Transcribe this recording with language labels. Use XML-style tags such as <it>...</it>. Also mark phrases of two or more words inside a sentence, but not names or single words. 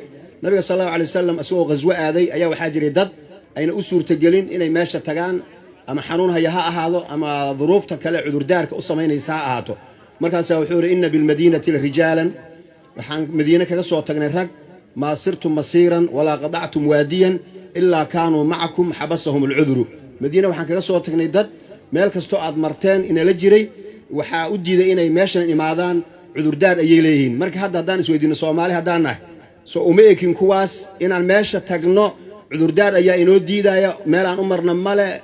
<so>nabiga</so> <ar>صلى الله عليه وسلم</ar> <so>asoo qaswa aaday ayaa waxa jiray dad ayna u suurtagelin inay meesha tagaan ama xanuun haya ha ahaado ama duruufta kale cudurdaarka u sameynaysa ha ahaato markaas wuxuu yiri</so> <ar>إن بالمدينة رجالا</ar> <so>waxaan madiina kaga soo tagnay rag</so> <ar>ما سرتم مسيرا ولا قطعتم واديا إلا كانوا معكم حبسهم العذر</ar> <so>madiina waxaan kaga soo tagnay dad meel kasto aad marteen in la jiray waxa u diiday inay meeshan imaadaan cudurdaar ay leeyihiin marka hadaan isweydiino Soomaali hadaan nahay soo uma ekin kuwaas inaan meesha tagno cudurdaar ayaa inoo diidaya meel aan u marna male</so>